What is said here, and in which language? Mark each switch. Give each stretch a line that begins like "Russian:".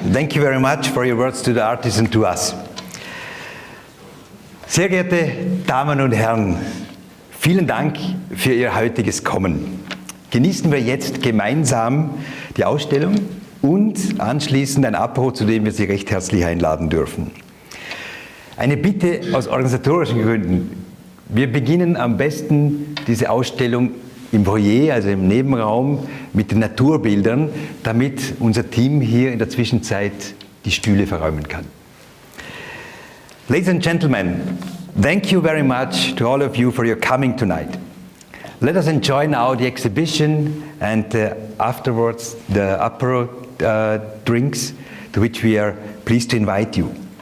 English: Thank you very much for your words to the artists and to us.
German: Sehr geehrte Damen und Herren, vielen Dank für Ihr heutiges Kommen. Genießen wir jetzt gemeinsam die Ausstellung und anschließend ein Apero, zu dem wir Sie recht herzlich einladen dürfen. Eine Bitte aus organisatorischen Gründen. Wir beginnen am besten diese Ausstellung im Foyer, also im Nebenraum, mit den Naturbildern, damit unser Team hier in der Zwischenzeit die Stühle verräumen kann.
English: Ladies and gentlemen, thank you very much to all of you for your coming tonight. Let us enjoy now the exhibition and afterwards the apero drinks to which we are pleased to invite you.